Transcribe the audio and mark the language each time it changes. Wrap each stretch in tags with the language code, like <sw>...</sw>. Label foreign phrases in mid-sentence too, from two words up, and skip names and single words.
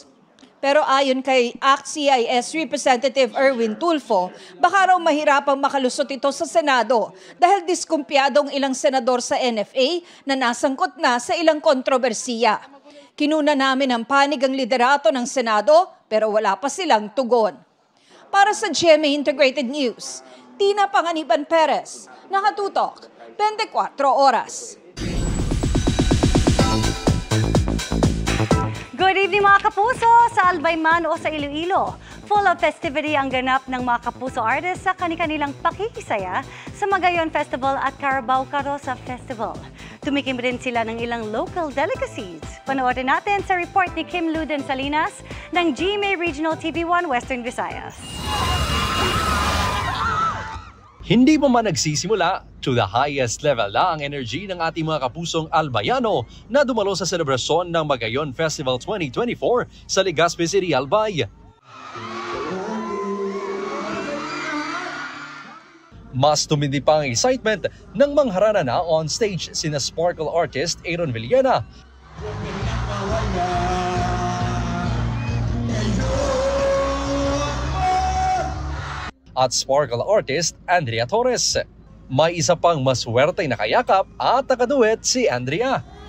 <tl>Pero ayon kay ACT-CIS Representative Erwin Tulfo, baka raw mahirapang makalusot ito sa Senado dahil diskumpiyadong ilang senador sa NFA na nasangkot na sa ilang kontrobersiya. Kinuna namin ang panig ang liderato ng Senado pero wala pa silang tugon. Para sa GMA Integrated News, Tina Panganiban Perez, nakatutok, 24 oras.</tl> <en>Good evening</en> <tl>mga kapuso sa Albay man o sa Iloilo.</tl> <en>Full of festivity</en> <tl>ang ganap ng mga kapuso artists sa kani-kanilang pakikisaya sa Magayon Festival at Carabao Carosa Festival. Tumikim rin sila ng ilang</tl> <en>local delicacies.</en> <tl>Panoorin natin sa report ni Kim Luden Salinas ng GMA Regional TV1 Western Visayas. Hindi pa man nagsisimula,</tl> <en>to the highest level</en> <tl>na ang energy ng ating mga kapusong Albayano na dumalo sa selebrasyon ng Magayon Festival 2024 sa Legazpi City, Albay. Mas tumindi pa ang excitement ng mangharana na</tl> <en>on stage</en> <tl>sina</tl> <en>sparkle artist</en> <tl>Aaron Villena at</tl> <en>sparkle artist</en> <tl>Andrea Torres. May isa pang maswerteng nakayakap at nakaduet si Andrea.</tl>